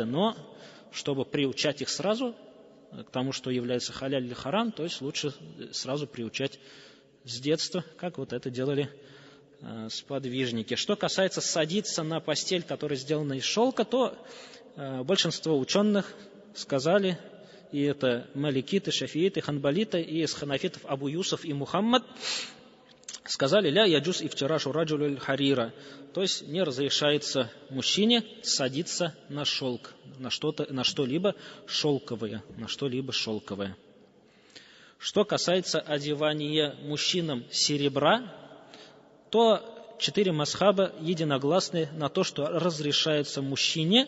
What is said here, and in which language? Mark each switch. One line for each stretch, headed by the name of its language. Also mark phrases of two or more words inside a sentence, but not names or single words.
Russian: Но, чтобы приучать их сразу к тому, что является халяль или харам, то есть лучше сразу приучать с детства, как вот это делали сподвижники. Что касается садиться на постель, которая сделана из шелка, то большинство ученых сказали, и это маликиты, шафииты, ханбалиты, и из ханафитов Абу Юсуф и Мухаммад, сказали,
Arabic: لا يجوز افتراش الرجل الحرير,
Russian: то есть не разрешается мужчине садиться на шелк, на что-либо шелковое. Что касается одевания мужчинам серебра, то 4 мазхаба единогласны на то, что разрешается мужчине.